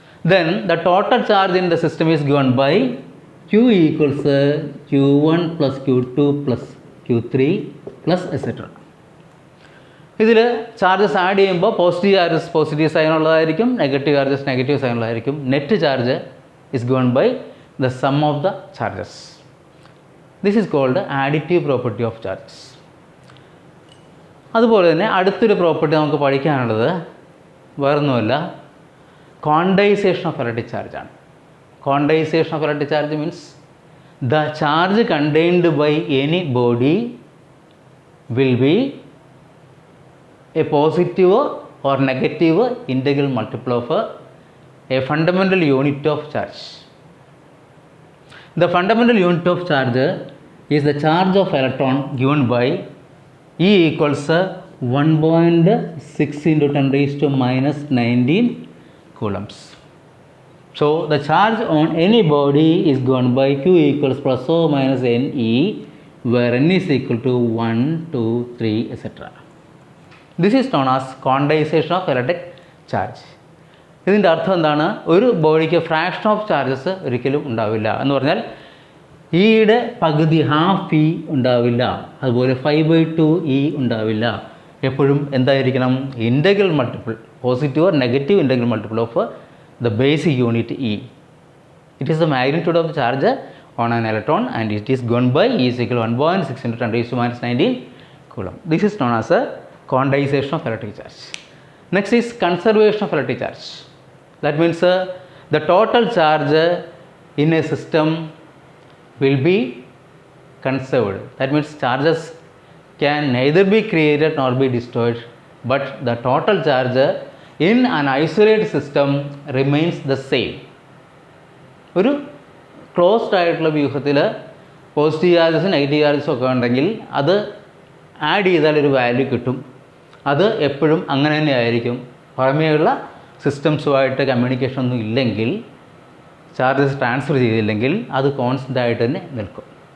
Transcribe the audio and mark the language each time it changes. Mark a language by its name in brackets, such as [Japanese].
[English] Then the total charge in the system is given by Q equals Q1 plus Q2 plus Q3 plus etc. [Malayalam] ഇതിൽ charges add ചെയ്യുമ്പോൾ positive charges positive sign ഉള്ളതായിരിക്കും, negative charges negative sign ഉള്ളതായിരിക്കും. [English] Net charge is given by the sum of the charges. This is called additive property of charges. [Malayalam] അതുപോലെ തന്നെ അടുത്തൊരു property നമുക്ക് പഠിക്കാനുള്ളത് വേറൊന്നുമല്ല, ക്വാണ്ടൈസേഷൻ ഓഫ് ഇലക്ട്രിക് ചാർജ് ആണ്. [English] Quantization of electric charge means the charge contained by any body will be a positive or negative integral multiple of a fundamental unit of charge. The fundamental unit of charge is the charge of electron given by E equals 1.6 into 10 raised to minus 19 coulombs. So the charge on any body is given by Q equals plus or minus Ne, where N is equal to 1, 2, 3, etc. This is known as quantization of electric charge. [Malayalam] ഇതിൻ്റെ അർത്ഥം എന്താണ്? ഒരു ബോഡിക്ക് fraction of charges ഒരിക്കലും ഉണ്ടാവില്ല എന്ന് പറഞ്ഞാൽ ഇയുടെ പകുതി ഹാഫ് ഇ ഉണ്ടാവില്ല, അതുപോലെ 5/2 ഇ ഉണ്ടാവില്ല. എപ്പോഴും എന്തായിരിക്കണം? Integral multiple, positive or negative integral multiple of [English] the basic unit E. It is the magnitude of the charge on an electron and it is given by E is equal to 1.6 into 10 raised to minus 19 coulomb. This is known as a quantization of electric charge. Next is conservation of electric charge. That means the total charge in a system will be conserved. That means charges can neither be created nor be destroyed, but the total charge in an isolated system remains the same. [Malayalam] ഒരു closed ആയിട്ടുള്ള വ്യൂഹത്തിൽ positive ചാർജസും negative ചാർജസും ഒക്കെ ഉണ്ടെങ്കിൽ അത് add ചെയ്താൽ ഒരു value കിട്ടും. അത് എപ്പോഴും അങ്ങനെ തന്നെ ആയിരിക്കും. പുറമേയുള്ള സിസ്റ്റംസുമായിട്ട് കമ്മ്യൂണിക്കേഷൻ ഒന്നും ഇല്ലെങ്കിൽ, ചാർജസ് ട്രാൻസ്ഫർ ചെയ്തില്ലെങ്കിൽ അത് കോൺസ്റ്റൻ്റ് ആയിട്ട് തന്നെ നിൽക്കും.